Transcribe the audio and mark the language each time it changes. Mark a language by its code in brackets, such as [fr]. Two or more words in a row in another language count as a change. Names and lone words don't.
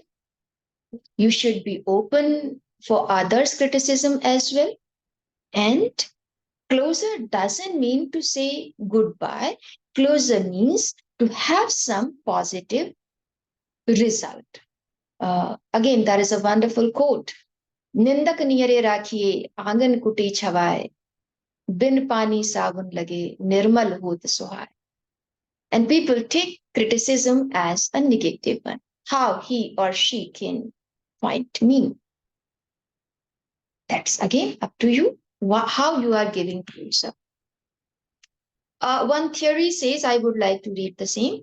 [en] You should be open for others' criticism as well. And closer doesn't mean to say goodbye. Closer means to have some positive result. Again, that is a wonderful quote. [hi] निंदक नियरे राखिए आंगन कुटी छवाए बिन पानी साबुन लगे निर्मल होत सुहाए. [en] And people take criticism as a negative one. How he or she can find me. That's again up to you, how you are giving to yourself. One theory says, I would like to read the same.